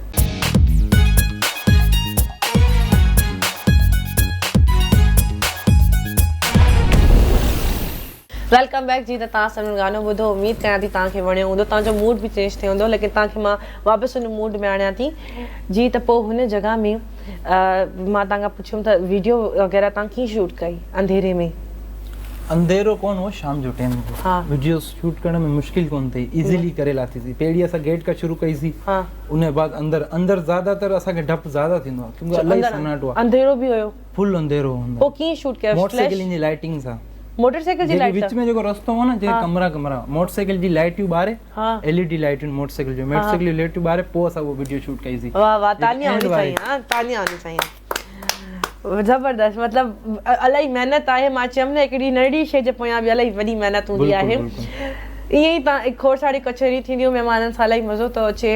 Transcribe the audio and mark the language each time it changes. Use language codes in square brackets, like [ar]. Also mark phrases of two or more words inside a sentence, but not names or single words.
[en] welcome back जी। [sd] त तव्हां सभिनी गानो ॿुधो, उमेद कयां थी तव्हांखे वणियो हूंदो, तव्हांजो मूड बि चेंज थियो हूंदो, लेकिन तव्हांखे मां वापसि हुन मूड में आणियां थी जी। त पोइ हुन जॻह में मां तव्हांखां पुछियुमि त वीडियो वग़ैरह तव्हां कीअं शूट कई अंधेरे में? अंधेरो कोन हो, शाम जो टाइम हो। वीडियो शूट करण में मुश्किल कोन थी, इजीली करे लाथीसीं। पहिरीं असां गेट खां शुरू कईसीं, उन बाद अंदर ज़्यादातर असांखे डपु ज़्यादा थींदो आहे क्योंकि इलाही सन्नाटो आहे। अंधेरो बि हुयो? फुल अंधेरो हूंदो। पोइ कीअं शूट कयो? मोटरसाइकिल जी लाइटिंग सां। मोटरसाइकिल जी लाइट विच में जेको रस्तो हो न, जे कमरा मोटरसाइकिल जी लाइटियूं ॿारे, एलईडी लाइटियूं मोटरसाइकिल जो, मोटरसाइकिल जी लाइटियूं ॿारे, पोइ असां वो वीडियो शूट कईसीं। [hi] वाह वाह, तालियां आनी चाहिए। हां तालियां आनी चाहिए, ज़बरदस्त। [sd] मतलब इलाही महिनत आहे। मां चयमि न हिकिड़ी नंढी शइ जे पोयां बि इलाही वॾी महिनत हूंदी आहे। ईअं ई तव्हां खोड़ सारी कचहरी थींदियूं, महिमाननि सां इलाही मज़ो थो अचे।